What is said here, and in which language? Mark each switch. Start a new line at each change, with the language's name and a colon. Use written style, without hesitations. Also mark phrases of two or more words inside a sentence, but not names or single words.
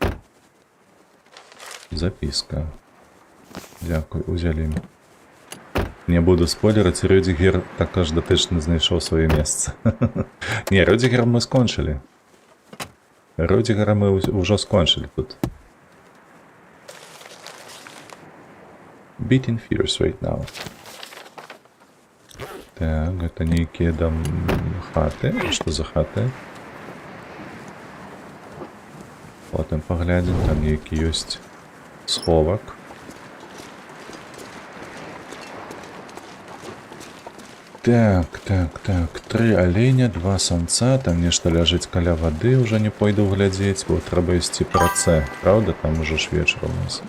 Belarusian: Запіска. Дзякуй, узялі. Не буду спойлераць, Рюдзігер також датычна знайшоў сваё месца. Не, Рюдзігер мы скончылі. Рюдзігера мы ўжо скончылі тут.
English: Beating fears right now.
Belarusian: Так, гэта нейкія там хаты. Што за хаты? Потым паглядзім, там нейкі ёсць сховак. Так, 3 аленя, 2 самца, там нешта ляжыць каля вады, уже не пойду глядзець, бо трэба ісці пра С, правда, там уже ж вечар у нас.